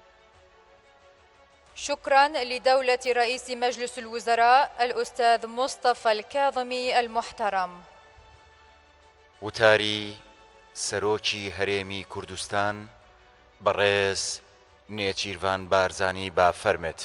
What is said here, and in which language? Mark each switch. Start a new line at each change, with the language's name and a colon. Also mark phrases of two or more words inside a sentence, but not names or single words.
Arabic: شكرا لدولة رئيس مجلس الوزراء الأستاذ مصطفى الكاظمي المحترم.
Central Kurdish: وتاری سەرۆکی هەرێمی کوردستان بەڕێز نێچیروان بارزانی بافەرمێت.